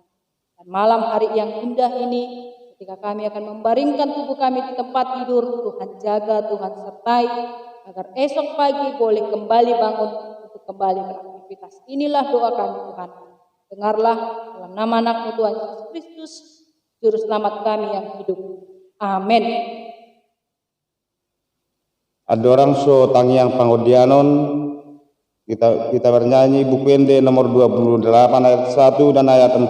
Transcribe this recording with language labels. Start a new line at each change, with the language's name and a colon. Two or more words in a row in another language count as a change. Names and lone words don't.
Indonesian: Dan malam hari yang indah ini, ketika kami akan membaringkan tubuh kami di tempat tidur, Tuhan jaga, Tuhan sertai, agar esok pagi boleh kembali bangun untuk kembali beraktivitas. Inilah doa kami Tuhan. Dengarlah dalam nama anak-Mu Tuhan Yesus Kristus, Juru Selamat kami yang hidup. Amin. Ada orang
Batak Toba: so tangiang pangodianon.
Indonesian: Kita bernyanyi buku Ende nomor 28 ayat 1 dan ayat 4.